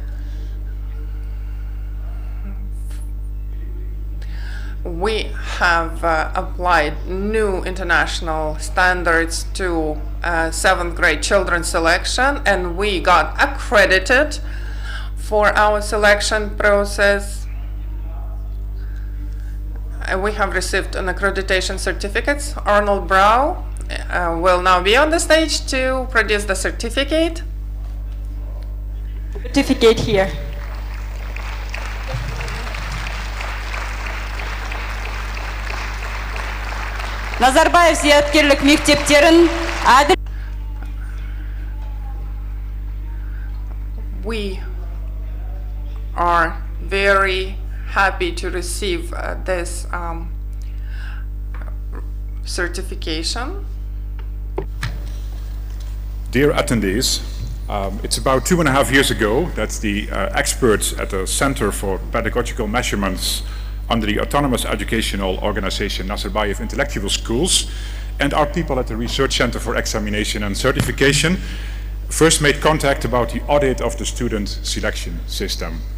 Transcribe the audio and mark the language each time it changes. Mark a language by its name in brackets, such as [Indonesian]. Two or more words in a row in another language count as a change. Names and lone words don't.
[English] We have applied new international standards to 7th grade children's selection, and we got accredited for our selection process. We have received an accreditation certificate. Arnold Brau will now be on the stage to produce the certificate. Certificate here. [Kazakh] Назарбаев зияткерлік мектептерін әділ. [English] We are very happy to receive this certification. Dear attendees, it's about 2.5 years ago that the experts at the Center for Pedagogical Measurements under the Autonomous Educational Organization Nazarbayev Intellectual Schools and our people at the Research Center for Examination and Certification first made contact about the audit of the student selection system.